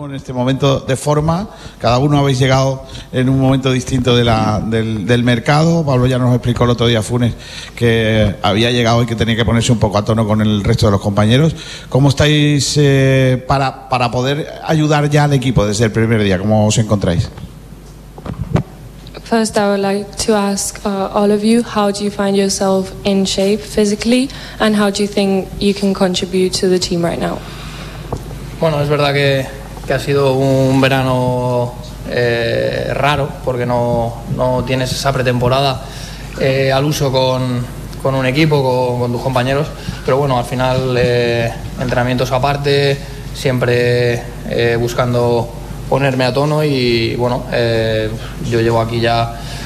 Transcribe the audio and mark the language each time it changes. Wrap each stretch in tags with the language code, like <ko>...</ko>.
<es>En este momento de forma, cada uno habéis llegado en un momento distinto de del mercado. Pablo ya nos explicó el otro día, Funes, que había llegado y que tenía que ponerse un poco a tono con el resto de los compañeros. ¿Cómo estáis para poder ayudar ya al equipo desde el primer día? ¿Cómo os encontráis?</es> <en>First, I would like to ask all of you, how do you find yourself in shape physically and how do you think you can contribute to the team right now?</en> <es>Bueno, es verdad que ha sido un verano raro porque no tienes esa pretemporada al uso con un equipo, con tus compañeros, pero bueno, al final entrenamientos aparte, siempre buscando ponerme a tono y bueno, yo llevo aquí ya</es>